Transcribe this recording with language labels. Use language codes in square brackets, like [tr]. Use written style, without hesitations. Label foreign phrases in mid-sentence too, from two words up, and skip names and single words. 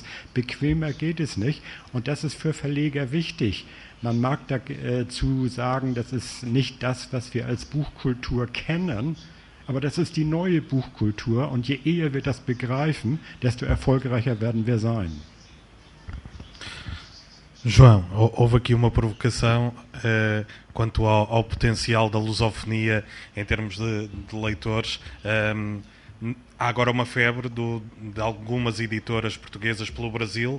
[de] Bequemer geht es nicht und das ist für Verleger wichtig. Man mag dazu sagen, das ist nicht das, was wir als Buchkultur kennen, aber das ist die neue Buchkultur und je eher wir das begreifen, desto erfolgreicher werden wir sein. [pt] João, houve aqui uma provocação quanto ao potencial da lusofonia em termos de leitores. Há agora uma febre de algumas editoras portuguesas pelo Brasil.